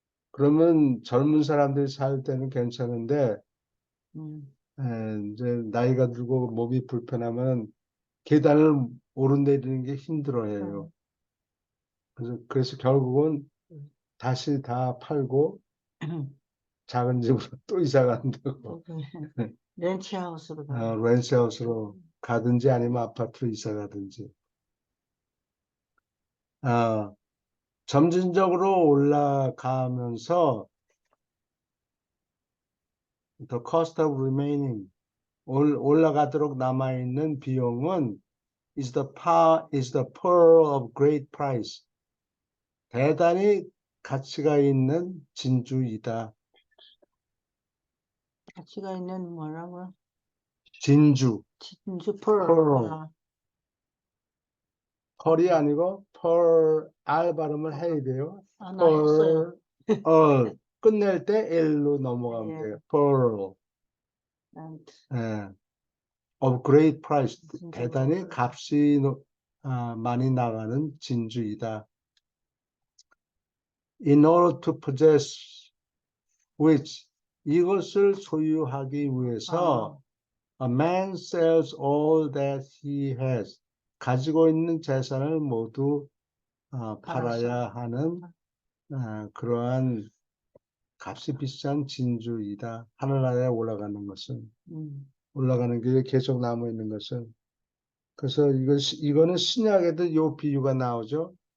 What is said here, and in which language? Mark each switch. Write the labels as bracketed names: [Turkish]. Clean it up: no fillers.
[Korean] 그러면 젊은 사람들이 살 때는 괜찮은데 이제 나이가 들고 몸이 불편하면 계단을 오르내리는 게 힘들어해요. 그래서 결국은 다시 다 팔고 작은 집으로 또 이사 간다고. 렌치하우스로 가. 렌트하우스로 가든지 아니면 아파트로 이사 가든지. 점진적으로 올라가면서 [English] the cost of remaining [Korean] 올라가도록 남아있는 비용은 [English] is the pearl of great price. [Korean] 대단히 가치가 있는 진주이다. 가치가 있는 뭐라고요? 진주. [English] pearl. [Korean] 펄이 아니고 R 발음을 해야 돼요. 나 했어요. 끝낼 때 L로 넘어가면 돼요. [English] pearl. of great price. [Korean] 대단히 값이 많이 나가는 진주이다. [English] In order to possess which, [Korean] 이것을 소유하기 위해서 [English] a man sells all that he has. [Korean] 가지고 있는 재산을 모두 팔아야 하는 그러한 값이 비싼 진주이다. 하늘나라에 올라가는 것은, 올라가는 길에 계속 남아 있는 것은. 그래서 이거는 신약에도 이 비유가 나오죠.